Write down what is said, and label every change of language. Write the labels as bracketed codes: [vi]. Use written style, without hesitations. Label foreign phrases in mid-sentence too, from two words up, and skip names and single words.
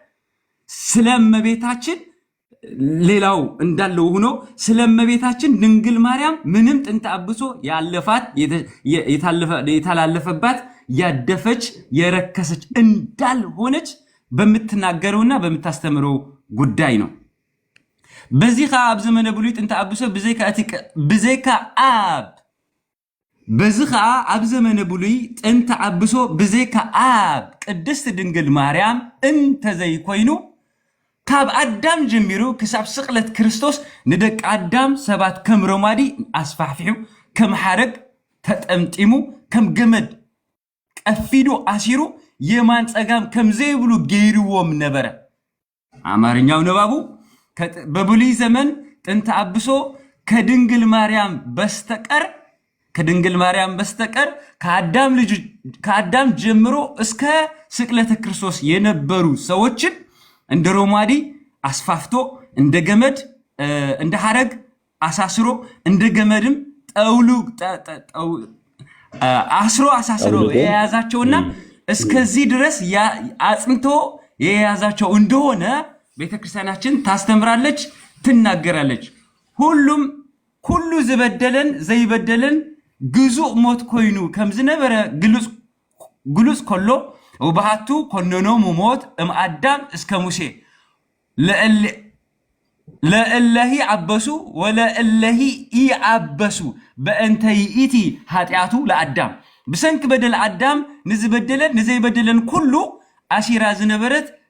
[am] ስለመቤታችን ሌላው እንዳለው ሆኖ ስለመቤታችን ድንግል ማርያም ምንም ጥንተ አብሶ ያለፋት የተላለፈባት ያደፈች የረከሰች እንዳልሆነች በምትናገረውና በምታስተምረው ጉዳይ ነው። በዚህ ከአብ ዘመነ ብሉይ ጥንተ አብሶ [ti] ብዘይካ አብ [am] በዚህ ከአብ [ti] ዘመነ ብሉይ ጥንተ አብሶ ብዘይካ አብ ቅድስት ድንግል ማርያም እንተ ዘይኮይኑ ካብ አዳም ጀሚሩ ክሳብ ስቅለት ክርስቶስ ንደቂ አዳም ሰባት ከም ሮማዲ አስፋሕፊሑ ከም ሓረግ ተጠምጢሙ ከም ገመድ ቀፊዱ አሲሩ የማን ጸጋም ከም ዘይብሉ ገይርዎም ነበረ። [am] አማርኛው ነባቡ በብሉይ ዘመን ጥንተ አብሶ ከድንግል ማርያም በስተቀር ከአዳም ጀምሮ እስከ ስቅለተ ክርስቶስ የነበሩ ሰዎችን እንደ ሮማዲ አስፋፍቶ እንደ ገመድ እንደ ሐረግ አሳስሮ እንደ ገመድም አሳስሮ የያዛቸውና እስከዚህ ድረስ አጽንቶ የያዛቸው እንደሆነ ቤተክርስቲያናችን ታስተምራለች፣ ትናገራለች። [ti] ሁሉ ዝበደለን ዘይበደለን ግዙእ ሞት ኮይኑ ከም ዝነበረ ግሉጽ ከሎ [gez] ወባሃቱ ኮነኖሙ ሞት እምአዳም እስከ ሙሴ ለእለሂ አበሱ ወለእለሂ ኢአበሱ በእንተ ይእቲ ኃጢአቱ ለአዳም [ti] ብሰንክ በደል አዳም ንዝበደለን ንዘይበደለን ኩሉ አሲራ ዝነበረት